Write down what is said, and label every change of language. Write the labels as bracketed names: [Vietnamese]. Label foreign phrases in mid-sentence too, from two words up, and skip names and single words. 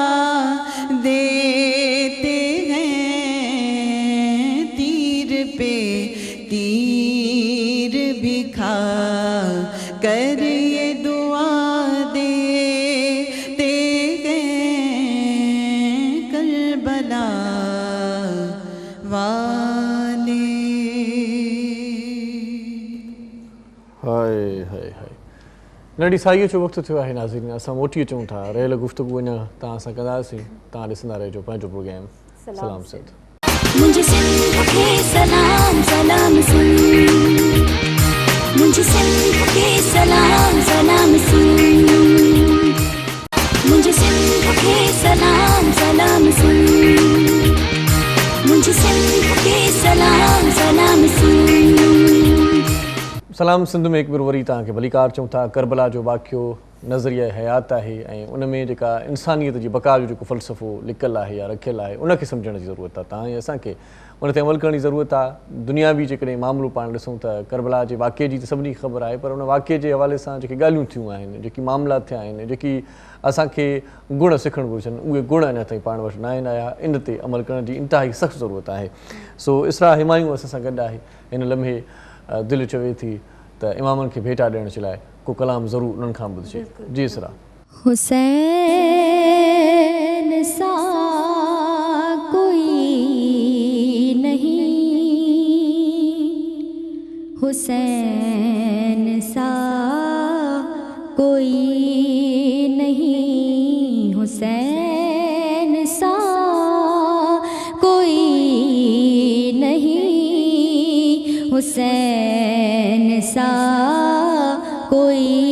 [Urdu] دیتے ہیں تیر پہ تیر بھی کھا کر یہ دعا دیتے ہیں کربلا والے [Sindhi] हाय हाय हाय नंढी साईअ जो वक़्तु थियो आहे नाज़रीन असां मोटी अचूं था रहियल गुफ़्तगू अञा तव्हां सां कंदासीं तव्हां ॾिसंदा रहिजो पंहिंजो प्रोग्राम सलाम सिंध [Urdu] مجھے سندھ کے سلام سلام سن مجھے سندھ کے سلام سلام سن مجھے سندھ کے سلام سلام سن مجھے سندھ کے سلام سلام سن [Sindhi] सलाम सिंध में हिकु भेरो वरी तव्हांखे भलीकार चऊं था करबला जो वाक़ियो नज़रिया हयात आहे ऐं उन में जेका इंसानियत जी बका जो जेको फ़लसफ़ो लिकियलु आहे या रखियलु आहे उनखे सम्झण जी ज़रूरत आहे तव्हां ऐं असांखे उन ते अमल करण जी ज़रूरत आहे दुनियावी जेकॾहिं मामिलो पाण ॾिसूं त करबला जे वाक़िए जी त सभिनी खे ख़बर आहे पर उन वाक़िए जे हवाले सां जेके ॻाल्हियूं थियूं आहिनि जेकी मामला थिया आहिनि जेकी असांखे गुण सिखणु घुरिजनि उहे गुण अञा ताईं पाण वटि न आहिनि आया इन ते अमल करण जी इंतिहाई सख़्तु ज़रूरत आहे सो इसरा हिमायूं असां सां गॾु आहे हिन लम्हे दिलि चवे थी त इमामनि खे भेटा ॾियण जे लाइ को कलाम ज़रूरु उन्हनि खां ॿुधिजे जी इसरा [Urdu] حسین سا کوئی نہیں حسین سا کوئی نہیں حسین سا کوئی نہیں حسین سا کوئی